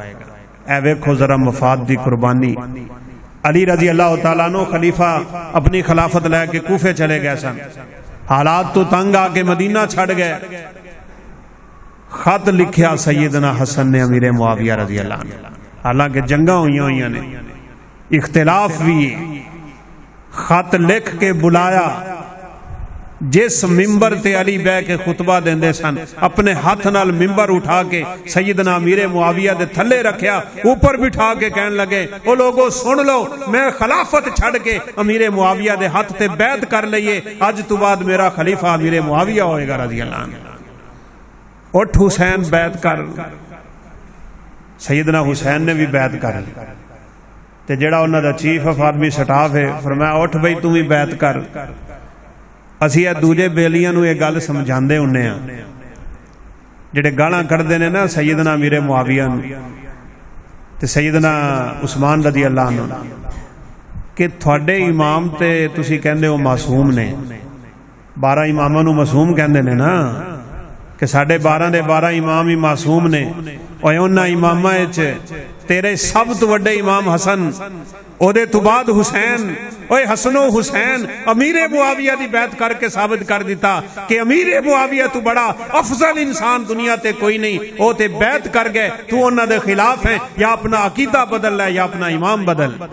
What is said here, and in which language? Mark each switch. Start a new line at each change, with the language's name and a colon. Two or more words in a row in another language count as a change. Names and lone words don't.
Punjabi: اے ویکھو ذرا مفاد دی قربانی۔ علی
Arabic: رضی اللہ تعالیٰ عنہ
Punjabi: خلیفہ اپنی خلافت لے کے کوفے چلے گئے سن، حالات تو تنگ آ کے مدینہ چھڑ گئے۔ خط لکھیا سیدنا حسن نے امیر معاویہ
Arabic: رضی اللہ عنہ،
Punjabi: حالانکہ جنگاں ہوئیاں نے، اختلاف بھی، خط لکھ کے بلایا۔ جس ممبر تے علی بہ کے خطبہ دیندے سن، اپنے ہاتھ نال ممبر اٹھا کے سیدنا امیر معاویہ دے تھلے رکھیا، اوپر بٹھا کے کہن لگے، او لوگو سن لو، میں خلافت چھڑ کے امیر معاویہ دے ہاتھ تے بیعت کر لئیے، آج تو بعد میرا خلیفہ امیر معاویہ ہوئے گا
Arabic: رضی اللہ عنہ۔
Punjabi: اٹھ حسین بیعت کر۔ سیدنا حسین نے بھی بیعت کر لی، تے جڑا انہاں دا
English: chief of army staff
Punjabi: ہے فرمایا اٹھ بھئی تو بھی بیعت کر۔ اسی اے دوجے بیلیاں نو یہ گل سمجھاندے ہونے ہیں جڑے گالاں کردے نے نا سیدنا امیر معاویہ تے سیدنا عثمان
Arabic: رضی اللہ عنہ
Punjabi: کہ تھوڑے امام تے تسی کہندے ہو معصوم نے، 12 اماماں نو معصوم کہندے نے نا، کہ ساڑھے 12 دے 12 امام ہی معصوم نے، اور انہاں اماماں وچ تیرے سب تو وڈے امام حسن، او دے تو بعد حسین، اوے حسن و حسین امیر معاویہ دی بیعت کر کے ثابت کر دیتا کہ امیر معاویہ تو بڑا افضل انسان دنیا تے کوئی نہیں، او تے بیعت کر گئے، تو انہاں دے خلاف ہیں، یا اپنا عقیدہ بدل لے یا اپنا امام بدل۔